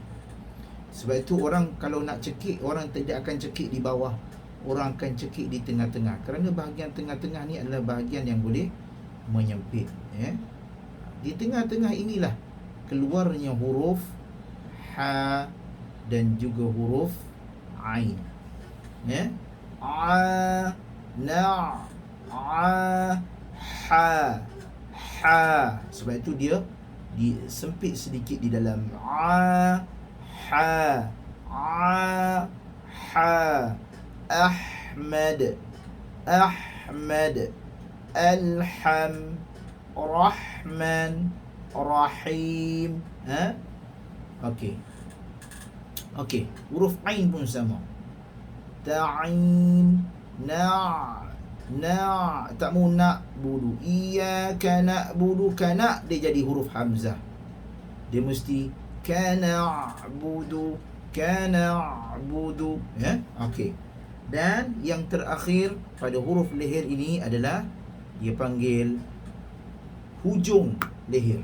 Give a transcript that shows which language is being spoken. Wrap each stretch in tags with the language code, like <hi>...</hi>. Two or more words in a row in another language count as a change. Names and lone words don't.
<ms>Sebab itu orang kalau nak cekik, orang tidak akan cekik di bawah, orang akan cekik di tengah-tengah. Kerana bahagian tengah-tengah ni adalah bahagian yang boleh menyempit. Di tengah-tengah inilah keluarnya huruf ha dan juga huruf ain. A, na, a, ha, ha. Sebab itu dia disempit sedikit di dalam. A, ha, a, ha. Ahmad, Ahmad. Alham, Rahman, Rahim. Okey, huruf ain pun sama. Ta'in, na', tak mau na'budu.</ms> <ar>إياك نعبد,</ar> <ms>kana dia jadi huruf hamzah. Dia mesti kana'budu, kana'budu. Okey. Dan yang terakhir pada huruf leher ini adalah dia panggil hujung leher.</ms>